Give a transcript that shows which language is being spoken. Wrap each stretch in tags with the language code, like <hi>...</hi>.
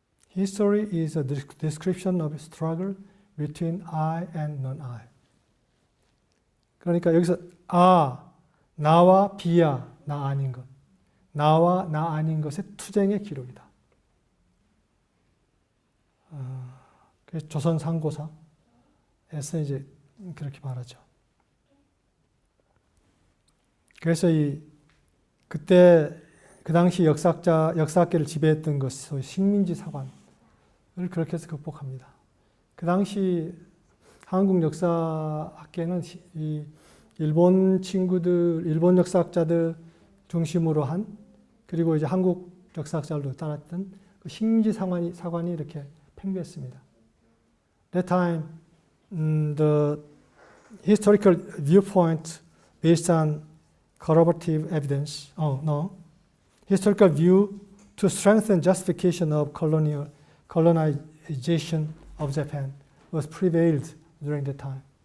<en>History is a description of struggle between I and non-I.</en> <ko>그러니까 여기서 나와 비야, 나 아닌 것. 나와 나 아닌 것의 투쟁의 기록이다. 조선 상고사에서 이제 그렇게 말하죠. 그래서 그때 그 당시 역사학계를 지배했던 것이 식민지 사관을 그렇게 해서 극복합니다. 그 당시 한국 역사학계는 이 일본 친구들, 일본 역사학자들 중심으로 한, 그리고 이제 한국 역사학자들도 따랐던 그 식민지 사관이 이렇게 팽배했습니다.</ko> <en>That time, the historical viewpoint based on corroborative evidence, historical view to strengthen justification of colonization of Japan was prevailed during that time.</en>